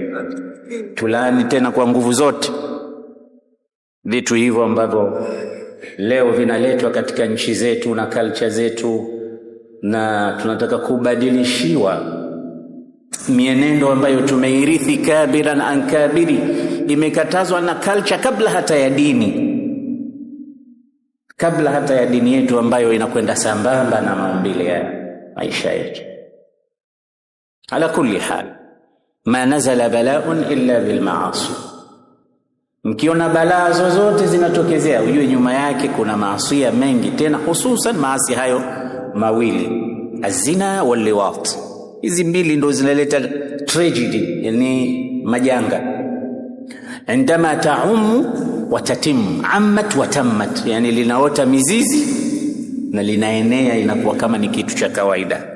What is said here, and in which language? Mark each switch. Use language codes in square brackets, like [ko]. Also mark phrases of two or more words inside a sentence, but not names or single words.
[sw] Tulani tena kwa nguvu zote vitu hivyo ambavyo leo vinaletwa katika nchi zetu na culture zetu, na tunataka kubadilishiwa mienendo ambayo tumeirithi [ar] كابرا عن كابر. [sw] Imekatazwa na culture kabla hata ya dini, kabla hata ya dini yetu ambayo inakwenda sambamba na maumbile ya maisha yetu. [ar] على كل حال ما نزل بلاء إلا بالمعاصي. [sw] Mkiona balaa zozote zinatokezea, ujue nyuma yake kuna maasi mengi, tena hususan maasi hayo mawili, [ar] الزنا واللواط. [sw] Hizi mbili ndo zinaleta tragedy, yani majanga. [ar] عندما تعم وتطم عمت وطمت, [sw] yani linaota mizizi na linaenea, inakuwa kama ni kitu cha kawaida.